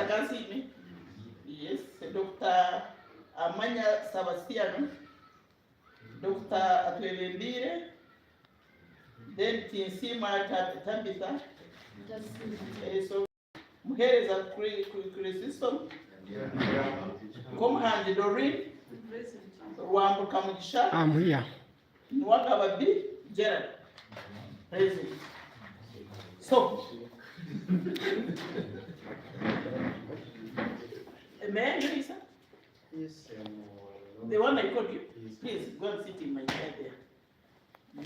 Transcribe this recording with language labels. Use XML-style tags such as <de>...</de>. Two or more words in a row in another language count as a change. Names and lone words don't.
<en>Kansime, yes, Dr. Amanya Sebastiano, Dr. Atwelembire, then Tinsima Tabitha, so Muhereza Chrysostom, Comhand Doreen, Rwambs Kamugisha, I'm here. Nwakababi, Gerald. Present. So, may I hear you, sir? Yes. The one I called you? Please, go and sit in my chair there.</en>